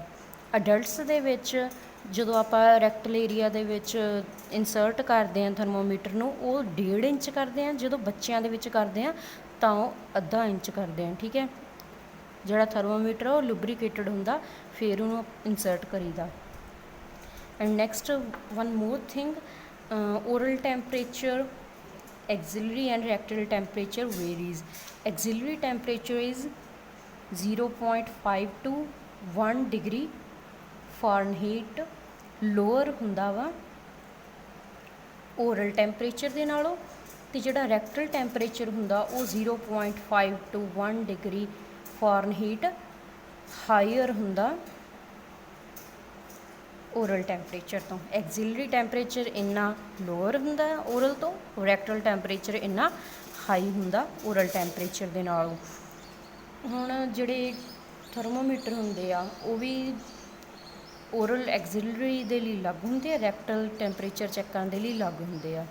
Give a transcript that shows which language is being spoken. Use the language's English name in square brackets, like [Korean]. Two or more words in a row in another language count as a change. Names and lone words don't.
[Punjabi] ਅਡਲਟਸ ਦੇ ਵਿੱਚ ਜਦੋਂ ਆਪਾਂ [English] rectal area [Punjabi] ਦੇ ਵਿੱਚ ਇਨਸਰਟ ਕਰਦੇ ਹਾਂ ਥਰਮੋਮੀਟਰ ਨੂੰ, ਉਹ 1.5 ਇੰਚ ਕਰਦੇ ਹਾਂ। ਜਦੋਂ ਬੱਚਿਆਂ ਦੇ ਵਿੱਚ ਕਰਦੇ ਹਾਂ ਤਾਂ ਉਹ ਅੱਧਾ ਇੰਚ ਕਰਦੇ ਹਾਂ। ਠੀਕ ਹੈ, ਜਿਹੜਾ ਥਰਮੋਮੀਟਰ ਉਹ ਲੁਬਰੀਕੇਟਡ ਹੁੰਦਾ, ਫਿਰ ਉਹਨੂੰ ਇਨਸਰਟ ਕਰੀਦਾ। [English] and next one more thing, oral temperature, axillary and rectal temperature varies. Axillary temperature is 0.5 to 1 degree Fahrenheit ਲੋਅਰ [Punjabi] ਹੁੰਦਾ ਵਾ [English] oral temperature [Punjabi] ਦੇ ਨਾਲੋਂ, ਅਤੇ ਜਿਹੜਾ [English] rectal temperature [Punjabi] ਹੁੰਦਾ ਉਹ [English] 0.5 to 1 degree Fahrenheit ਹਾਈਅਰ [Punjabi] ਹੁੰਦਾ [English] oral temperature [Punjabi] ਤੋਂ। [English] axillary temperature [Punjabi] ਇੰਨਾ ਲੋਅਰ ਹੁੰਦਾ ਓਰਲ ਤੋਂ, [English] rectal temperature [Punjabi] ਇੰਨਾ ਹਾਈ ਹੁੰਦਾ [English] oral temperature [Punjabi] ਦੇ ਨਾਲੋਂ। ਹੁਣ ਜਿਹੜੇ ਥਰਮੋਮੀਟਰ ਹੁੰਦੇ ਆ ਉਹ ਵੀ [English] oral axillary [Punjabi] ਦੇ ਲਈ ਅਲੱਗ ਹੁੰਦੇ ਆ, [English] rectal temperature check [Punjabi] ਕਰਨ ਦੇ ਲਈ ਅਲੱਗ ਹੁੰਦੇ ਆ।